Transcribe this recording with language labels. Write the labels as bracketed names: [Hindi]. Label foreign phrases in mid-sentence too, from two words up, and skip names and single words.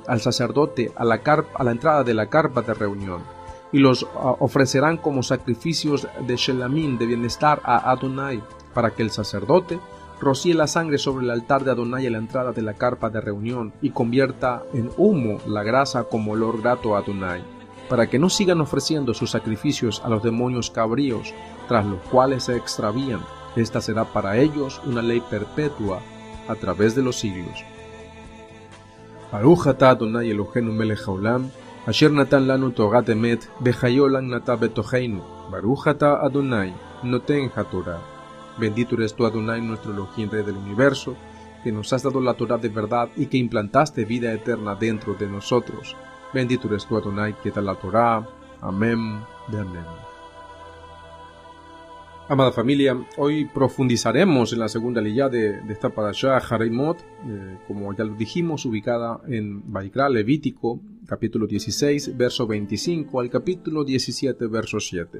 [Spanish] al sacerdote, a la entrada de la carpa de reunión, y los ofrecerán como sacrificios de shelamim, de bienestar a Adonai, para que el sacerdote rocíe la sangre sobre el altar de Adonai a la entrada de la carpa de reunión y convierta en humo la grasa como olor grato a Adonai, para que no sigan ofreciendo sus sacrificios a los demonios cabríos, tras los cuales se extravían. Esta será para ellos una ley perpetua a través de los siglos. [Hebrew] ברוך אתה אדוני אלוהינו מלך העולם, אשר נתן לנו תורת אמת, וחיי עולם נטע בתוכנו. ברוך אתה אדוני נותן התורה. [Spanish] Bendito eres tú, Adonai, nuestro Elohim, Rey del universo, que nos has dado la Torah de verdad y que implantaste vida eterna dentro de nosotros. Bendito eres tú, Adonai, que da la Torah. Amén de amén. Amada familia, hoy profundizaremos en la segunda liyá de esta parashá, Aharei Mot, como ya lo dijimos, ubicada en Vaikra, Levítico, capítulo 16, verso 25, al capítulo 17, verso 7.